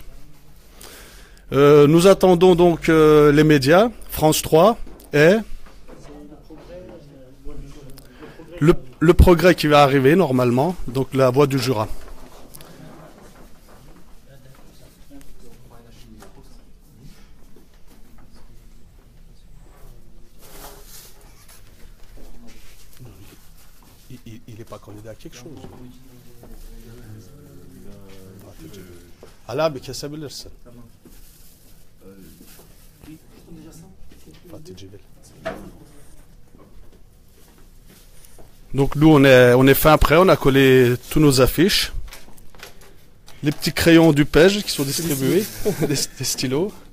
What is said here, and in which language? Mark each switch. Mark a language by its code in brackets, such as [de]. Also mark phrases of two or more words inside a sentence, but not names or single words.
[fr] Nous attendons donc les médias, France 3 et le progrès qui va arriver normalement, donc la Voix du Jura. Il n'est pas candidat à quelque chose. [tr] Allah bir kesebilirsin. [fr] Donc nous on est fin prêt, on a collé tous nos affiches. Les petits crayons du PEJ qui sont distribués, des stylos.